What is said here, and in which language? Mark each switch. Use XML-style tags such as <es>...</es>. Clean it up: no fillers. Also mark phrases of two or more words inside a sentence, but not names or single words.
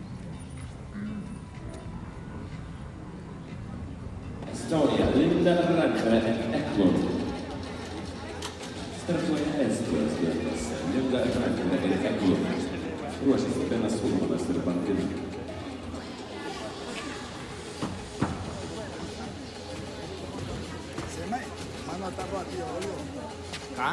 <en>Estonia, Linda Ranka and Eklund.</en> <lt>Startuoja Estijos gretose. Linda Ranka ir Eklund. Ruošiasi Benas Ulmanas ir Bantina.</lt> <es>Mano está rápido, boludo. ¿Ah?</es>